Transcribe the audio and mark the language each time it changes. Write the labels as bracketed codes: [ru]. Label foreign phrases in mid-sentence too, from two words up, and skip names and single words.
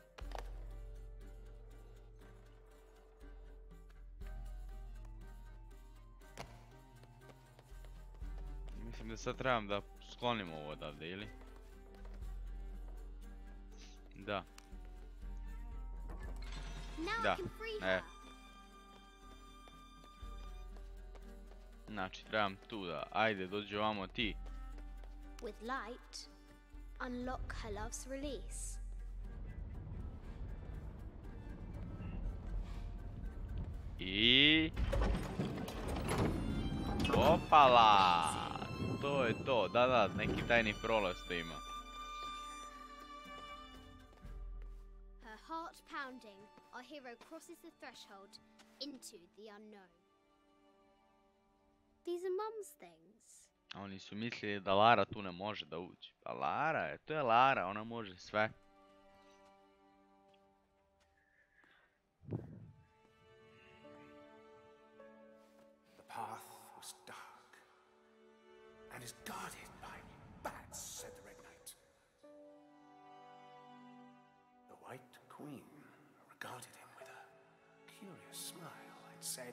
[sr] Mislim da sad trebam da sklonimo ovo odavde, ili? Da. [en] Now I [sr] Da, [en] can free e. her. [sr] Znači, trebam tu da... Ajde, dođi ovamo ti. [en] With light, unlock her love's release. I... [sr] Opala! To je to, da, neki tajni prolaz to ima. [en] Her heart pounding, our hero crosses the threshold into the unknown. These are Mum's things. [sr] Oni su mislili da Lara tu ne može da uđe. Pa Lara je, to je Lara, ona može sve. [en] The path was dark and is guarded by bats, said the Red Knight. The White Queen regarded him with a curious smile and said,